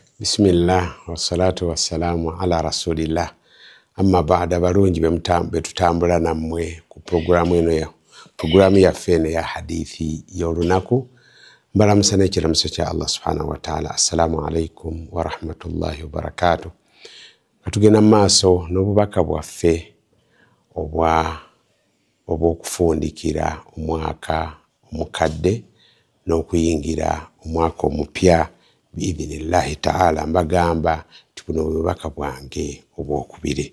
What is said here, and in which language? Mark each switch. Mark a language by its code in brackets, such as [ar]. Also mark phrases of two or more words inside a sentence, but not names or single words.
[ar] بسم الله والصلاة والسلام على رسول الله. أما بعد [lg] barungi betutambula nammwe ku programu eno ya programu ya fene ya hadithi y'olunaku. Mbalamusana ekiramuso kya Allah [ar] سبحانه وتعالى. السلام عليكم ورحمة الله وبركاته. [lg] Katugenda maaso n'obubaka bwaffe obw'okufundikira omwaka omukadde n'okuyingira omwaka omupya [ar] بإذن الله تعالى. [lg] Mbagamba nti buno bubaka bwange obwokubiri.